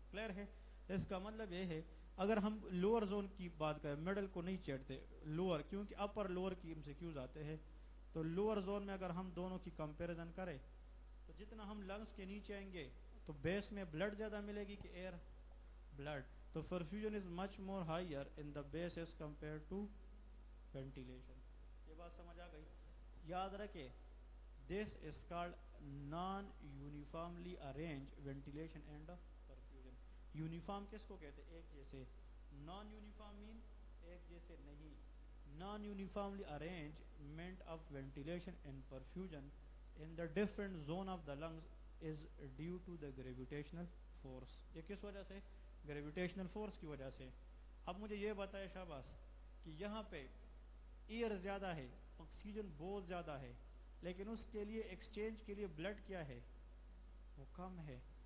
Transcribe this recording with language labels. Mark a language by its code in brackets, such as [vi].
[ur] Clear ہے؟ اس کا مطلب یہ ہے اگر ہم لوور زون کی بات کریں، مڈل کو نہیں چھیڑتے، لوور، کیونکہ اپر لوور کی MCQs آتے ہیں، تو لوور زون میں اگر ہم دونوں کی کمپیریزن کریں تو جتنا ہم لنگس کے نیچے آئیں گے تو بیس میں بلڈ زیادہ ملے گی کہ ایئر؟ بلڈ. [en] تو perfusion is much more higher in the base as compare to ventilation. [ur] یہ بات سمجھ آ گئی؟ یاد رکھے [en] This is called non uniformly arrange ventilation and perfusion. [ur] Uniform کس کو کہتے ہیں؟ ایک جیسے. نان یونیفارم مین ایک جیسے نہیں. [en] Non uniformly arrangement of ventilation and perfusion in the different zone of the lungs is due to the gravitational force. [ur] یہ کس وجہ سے؟ گریویٹیشنل فورس کی وجہ سے. اب مجھے یہ بتائے شاباش کہ یہاں پہ ایئر زیادہ ہے، آکسیجن بہت زیادہ ہے، لیکن اس کے لیے ایکسچینج کے لیے بلڈ کیا ہے؟ وہ کم ہے.